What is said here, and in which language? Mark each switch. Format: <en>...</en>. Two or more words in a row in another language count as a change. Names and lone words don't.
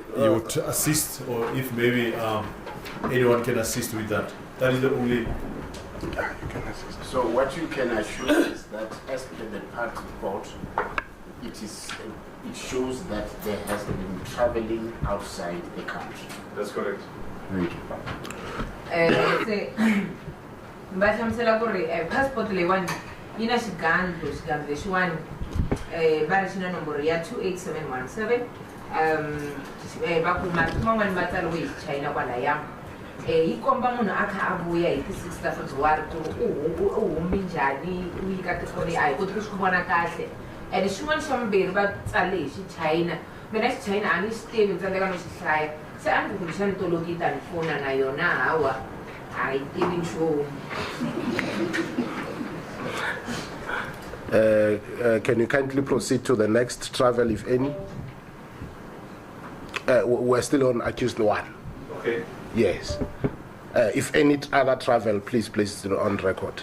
<en>you would assist, or if maybe anyone can assist with that. That is the only. So what you can assure is that as per the part report, it shows that there has been traveling outside the country. That's correct. Thank you.</en> <ts>Va hlamusela ku ri passport leyiwani yi na xigandlo lexiwani va ri xi na nomboro ya 28717 va ku mati man'wani ma tsariwe hi China kwalaya yi komba munhu a kha a vuya hi ti 6 ta February ku ri u humi njhani u yi ka tiko leyi a hi koti ku swi vona kahle and xin'wana xa vumbirhi va tsale hi xichina mina xichina a ni xi tivi ni tsandzeka no xi hlaya se a ni ku kumbexani toloki yi ta ni pfuna na yona hawa a yi tivi nchumu.</ts> <en>Can you kindly proceed to the next travel, if any? We're still on accused one. Okay. Yes. If any other travel, please place it on record.</en>